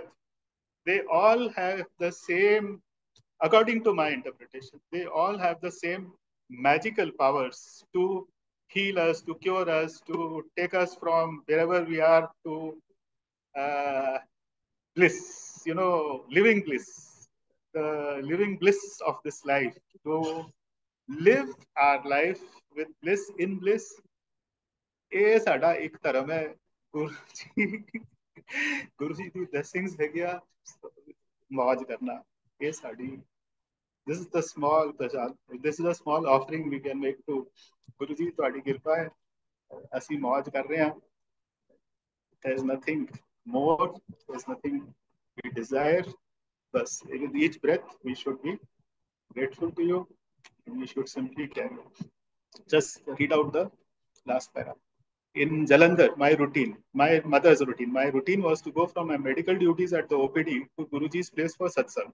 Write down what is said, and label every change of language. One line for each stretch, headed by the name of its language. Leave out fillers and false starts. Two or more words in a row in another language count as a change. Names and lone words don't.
English: they all have the same, according to my interpretation, they all have the same magical powers to heal us, to cure us, to take us from wherever we are to uh, bliss, living bliss, the living bliss of this life, to live our life with bliss in bliss.
Punjabi: ਇਹ ਸਾਡਾ ਇੱਕ ਧਰਮ ਹੈ ਗੁਰੂ ਜੀ ਗੁਰੂ ਜੀ ਦੀ ਬਲੇਸਿੰਗਸ ਹੈਗੀਆਂ ਮौज ਕਰਨਾ ਇਹ ਸਾਡੀ this
English: is the small prasad, this is a small offering we can make to
Punjabi: ਗੁਰੂ ਜੀ ਤੁਹਾਡੀ ਕਿਰਪਾ ਹੈ ਅਸੀਂ ਮौज ਕਰ ਰਹੇ ਹਾਂ
English: there is nothing more there is nothing we desire bas with each breath we should be grateful to you and we should simply carry just read out the last paragraph. In Jalandhar, my mother's routine, my routine was to go from my medical duties at the OPD to Guruji's place for satsang.